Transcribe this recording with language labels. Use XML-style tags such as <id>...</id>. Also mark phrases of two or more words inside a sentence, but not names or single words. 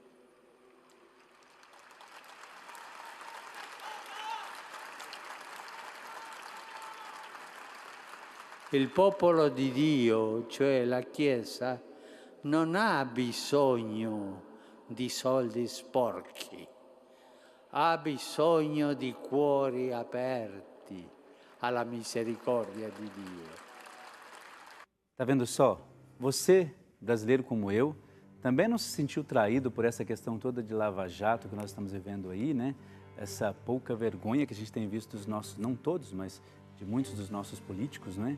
<it>Il popolo di Dio, cioè la Chiesa, non ha bisogno di soldi sporchi, ha bisogno di cuori aperti alla</it> <pt>misericórdia de Deus. Tá vendo só? Você, brasileiro como eu, também não se sentiu traído por essa questão toda de lava-jato que nós estamos vivendo aí, né? Essa pouca vergonha que a gente tem visto dos nossos, não todos, mas de muitos dos nossos políticos, não é?</pt>